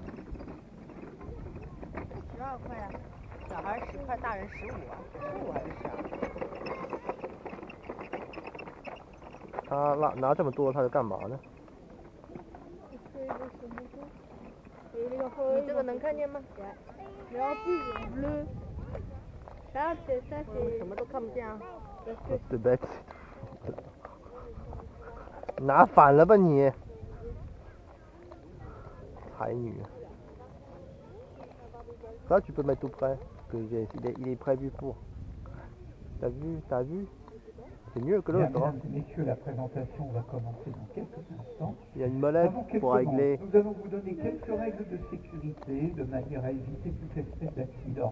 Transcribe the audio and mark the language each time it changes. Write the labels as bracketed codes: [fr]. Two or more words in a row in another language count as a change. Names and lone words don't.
[zh] 12 块啊，小孩10块，大人15啊，15还是12？他拿这么多，他是干嘛呢？你这个能看见吗？然后不 [fr] bleu。ça c'est [zh] 什么都看不见啊。对不对？拿反了吧你！ [fr] 才女。Ça tu peux mettre tout près, que il est prévu pour. T'as vu? C'est mieux que l'autre. Mesdames et messieurs, la présentation va commencer dans quelques instants. Il y a une molette Avant quelques pour régler. Nous allons vous donner quelques règles de sécurité de manière à éviter toute espèce d'accident.